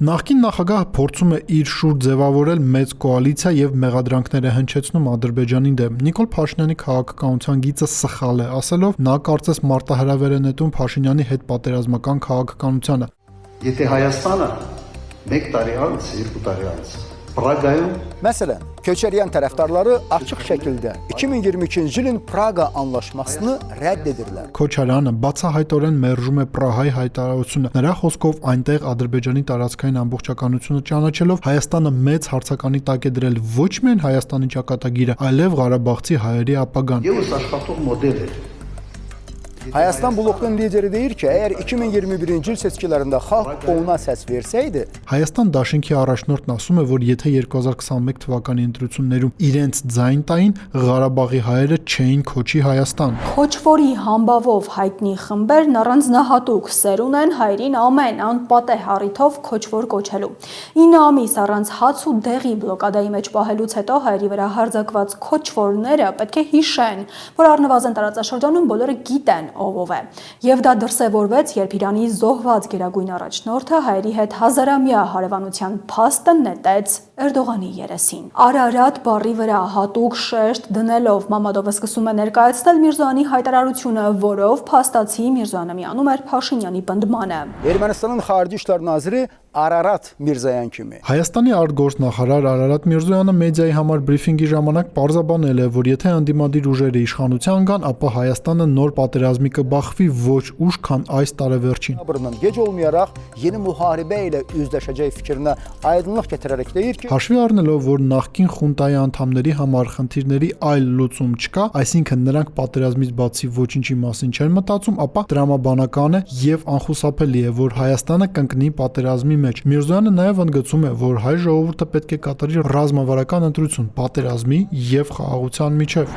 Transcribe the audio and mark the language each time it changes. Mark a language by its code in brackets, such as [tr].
[hy] Նախկին նախագահը փորձում է իր շուրջ ձևավորել մեծ կոալիցիա եւ մեղադրանքները հնչեցնում Ադրբեջանի դեմ։ Նիկոլ Փաշինյանի քաղաքականության գիծը սխալ է, ասելով նա կարծես մարտահրավեր է նետում Փաշինյանի հետ պատերազմական քաղաքականությանը։ Եթե Հայաստանը 1 տարի անց, 2 տարի անց Պրագայում [az] Məsələn, Köçeryan tərəfdarları açıq şəkildə 2022-ci ilin Praqa anlaşmasını rədd edirlər. [hy] Քոչարյանը բացահայտորեն մերժում է Պրահայի հայտարարությունը։ Նրա խոսքով այնտեղ Ադրբեջանի տարածքային ամբողջականությունը ճանաչելով Հայաստանը մեծ հարցականի տակ է դրել ոչ միայն Հայաստանի ճակատագիրը, այլև Ղարաբաղցի հայերի ապագան։ Եվս աշխատող մոդել է։ [az] Հայաստան բլոկunun lideri deyir ki, əgər 2021-ci il seçkilərində xalq ona səs versəydi, [hy] Հայաստան դաշինքի առաջնորդն ասում է, որ եթե 2021 թվականի ընտրություններում իրենց ձայն տային, Ղարաբաղի հայերը չէին քոչի Հայաստան։ Քոչվորի համբավով հայտնի խմբերն առանձնահատուկ սեր ունեն հայրին ամեն անպատեհ առիթով քոչվոր կոչելու։ 9 ամիս առանց հաց ու դեղի բլոկադայի մեջ պահելուց հետո հայերի վրա հարձակված քոչվորները պետք է հիշեն, որ առնվազն տարածաշրջանում բոլորը գիտեն ով է։ Եվ դա դրսևորվեց, երբ Իրանի զոհված գերագույն առաջնորդը հայերի հետ հազարամյա հարևանության փաստը նետեց Էրդողանի երեսին։ Արարատ բառի վրա հատուկ շեշտ դնելով Մամադովը սկսում է ներկայացնել Միրզոյանի հայտարարությունը, որով փաստացի Միրզոյանը միանում էր Փաշինյանի պնդմանը։ [az] Ermənistanın Xarici İşlər Naziri Ararat Mirzayan kimi [hy] Հայաստանի արտգործնախարար Արարատ Միրզոյանը մեդիայի համար բրիֆինգի ժամանակ պարզաբանել է, որ եթե անդիմադիր ուժերը իշխանության գան, ապա Հայաստանը նոր պատերազմի կբախվի ոչ ուշ, քան այս տարեվերջին։ [az] Noyabrından gec olmayaraq yeni müharibə ilə üzləşəcək fikrinə aydınlıq gətirərək deyir ki, [hy] Հաշվի առնելով, որ նախկին խունտայի անդամների համար խնդիրների այլ լուծում չկա, այսինքն նրանք պատերազմից բացի ոչինչի մասին չեն մտածում, ապա տրամաբանական է եւ անխուսափելի է, որ Հայաստանը կընկնի պատերազմի մեջ։ Միրզոյանը նաև ընդգծում է, որ հայ ժողովուրդը պետք է կատարի ռազմավարական ընտրություն պատերազմի եւ խաղաղության միջև։